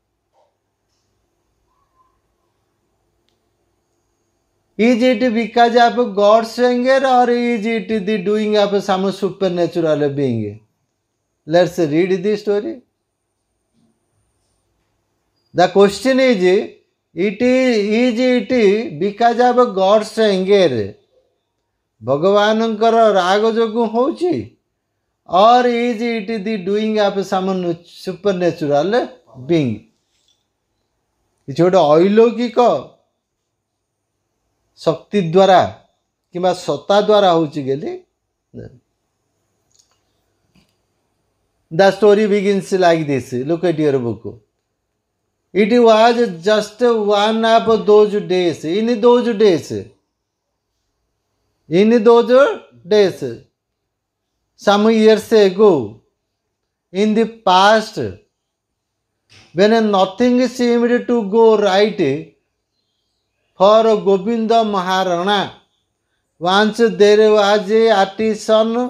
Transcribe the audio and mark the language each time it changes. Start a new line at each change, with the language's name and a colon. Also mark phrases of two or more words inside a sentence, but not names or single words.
English: Is it because of God's anger or is it the doing of some supernatural being? Let's read the story. The question is it because of God's anger?
Odia: ଭଗବାନଙ୍କର ରାଗ ଯୋଗୁଁ ହେଉଛି
English: or is it the doing of some supernatural being?
Odia: କିଛି ଗୋଟେ ଅଲୌକିକ ଶକ୍ତି ଦ୍ୱାରା କିମ୍ବା ସତ୍ତା ଦ୍ୱାରା ହେଉଛି ବୋଲି
English: The story begins like this. Look at your book. It was just one of those days. In those days, some years ago, in the past, when nothing seemed to go right for Govinda Maharana, once there was a artisan.